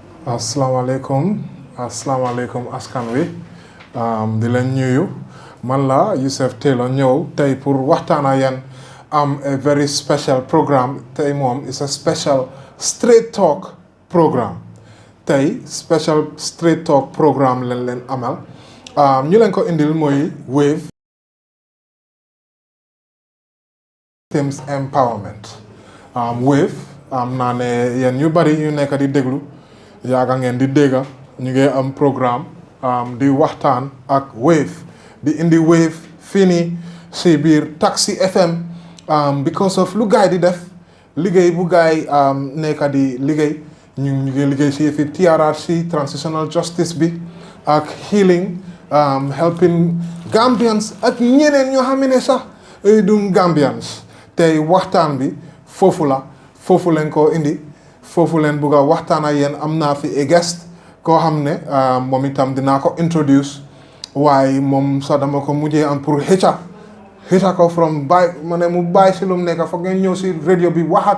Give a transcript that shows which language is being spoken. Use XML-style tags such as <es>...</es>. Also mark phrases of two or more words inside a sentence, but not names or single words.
<wo>asalaamaaleykum askan wi di leen nuyu man la Yusuf Taylor ñëw tey pour waxtaan ak yéen am</wo> <en>a very special programme</en> <wo>tey moom</wo> <en>is a special straight talk programme</en> <wo>tey</wo> <en>special straight talk programme</en> <wo>leen amal ñu leen ko indil mooy Wave Victims Empowerment Wave am naa ne yéen ñu bari ñu nekk di déglu yaaga ngeen di dégga ñu ngi am programme di waxtaan ak Wave di indi Wave fii nii si biir Taxi FM</wo> <en>because of</en> <wo>lu gaay di def liggéey bu gaay nekk di liggéey ñu ngi liggéey si fi TRRC</wo> <en>transitional justice</en> <wo>bi ak</wo> <en>healing helping Gambians</en> <wo>ak ñeneen ñoo xam ne sax du Gambians tey waxtaan bi foofu leen ko indi foofu leen bugg a waxtaan ak yéen am naa fi</wo> <en>a guest</en> <wo>koo xam ne moom itam dinaa ko introduce waaye moom sax dama ko mujjee am pour xëcca ko from ma ne mu bàyyi si lu mu nekk foog ngeen ñëw si radio bi wax</wo>